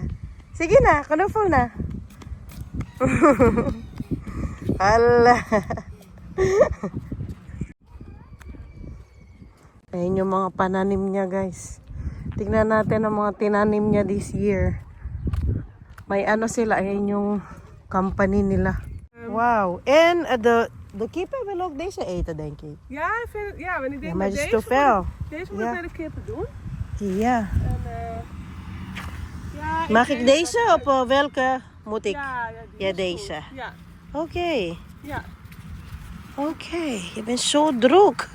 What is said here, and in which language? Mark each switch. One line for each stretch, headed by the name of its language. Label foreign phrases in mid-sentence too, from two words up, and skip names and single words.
Filipino: Sige na, full na. Hala. Ayun yung mga pananim niya, guys. Tingnan natin ang mga tinanim niya
English: this year.
Filipino: May sila, ayun yung company nila. Wow.
Dutch: And de kippen wil ook deze eten, denk ik. Ja, en ik denk Maar het is te veel. Deze moet bij de kippen doen. Ja. En Mag ik deze of welke moet ik? Ja, Ja, deze. Ja, Oké. ja. Oké, je bent zo druk.